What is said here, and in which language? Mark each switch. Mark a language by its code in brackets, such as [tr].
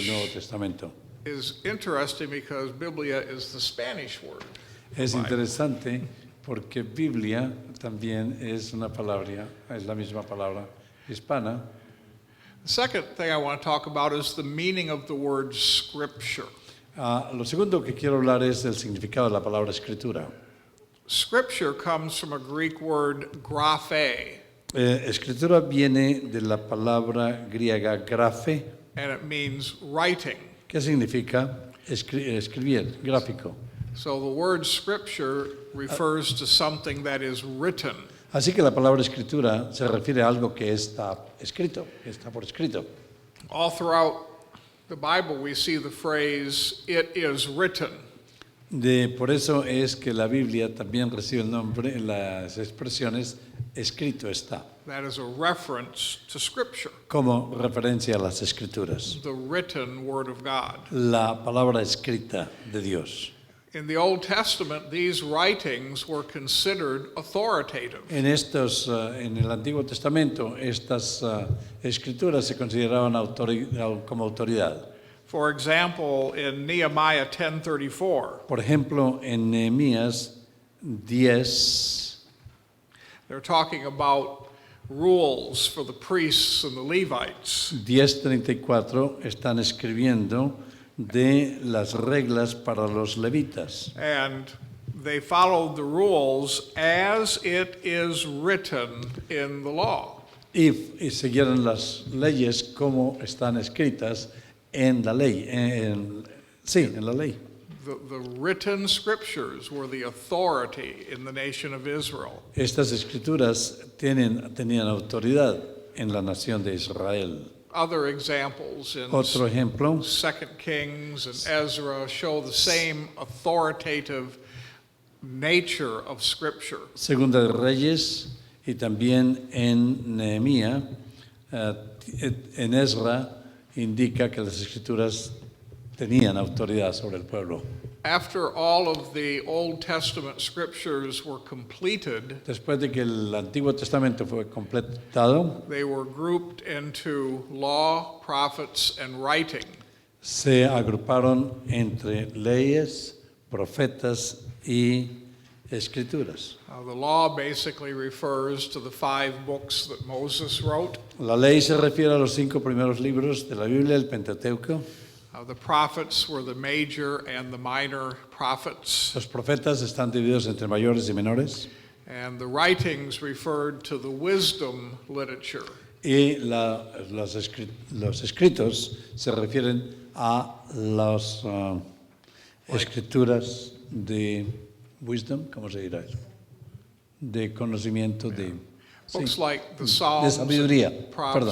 [en] Which- [es] Nuevo Testamento. [en] is interesting because Biblia is the Spanish word. [es] Es [en] Bible. [es] interesante porque Biblia también es una palabra, es la misma palabra hispana. [en] The second thing I want to talk about is the meaning of the word scripture. [es] Lo segundo que quiero hablar es del significado de la palabra escritura. [en] Scripture comes from a Greek word graphe, [es] Escritura viene de la palabra griega grafe, [en] and it means writing. [es] que significa escribir, gráfico. [en] So the word scripture refers to something that is written. [es] Así que la palabra escritura se refiere a algo que está escrito, que está por escrito. [en] All throughout the Bible, we see the phrase, it is written. [es] Por eso es que la Biblia también recibe el nombre en las expresiones escrito está, [en] That is a reference to scripture, [es] como referencia a las escrituras. [en] the written word of God. [es] La palabra escrita de Dios. [en] In the Old Testament, these writings were considered authoritative. [es] En el Antiguo Testamento, estas escrituras se consideraban como autoridad. [en] For example, in Nehemiah 10:34, [es] Por ejemplo, en Nehemías 10, [en] they're talking about rules for the priests and the Levites. [es] 10:34 están escribiendo de las reglas para los levitas. [en] And they followed the rules as it is written in the law. [es] Y siguieron las leyes como están escritas en la ley. Sí, en la ley. [en] The written scriptures were the authority in the nation of Israel. [es] Estas escrituras tenían autoridad en la nación de Israel. [en] Other examples in [es] Otro ejemplo, [en] 2 Kings and Ezra show the same authoritative nature of Scripture. [es] Segunda de Reyes y también en Nehemías, en Ezra, indica que las escrituras tenían autoridad sobre el pueblo. [en] After all of the Old Testament scriptures were completed, [es] Después de que el Antiguo Testamento fue completado, [en] they were grouped into law, prophets, and writing. [es] se agruparon entre leyes, profetas y escrituras. [en] The law basically refers to the 5 books that Moses wrote. [es] La ley se refiere a los 5 primeros libros de la Biblia, el Pentateuco. [en] The prophets were the major and the minor prophets. [es] Los profetas están divididos entre mayores y menores. [en] And the writings referred to the wisdom literature. [es] Y los escritos se refieren a las escrituras de wisdom, ¿cómo se dirá eso? De conocimiento de... [en] Books [es] sí, [en] like the [es] de [en] Psalms, [es] sabiduría, perdón,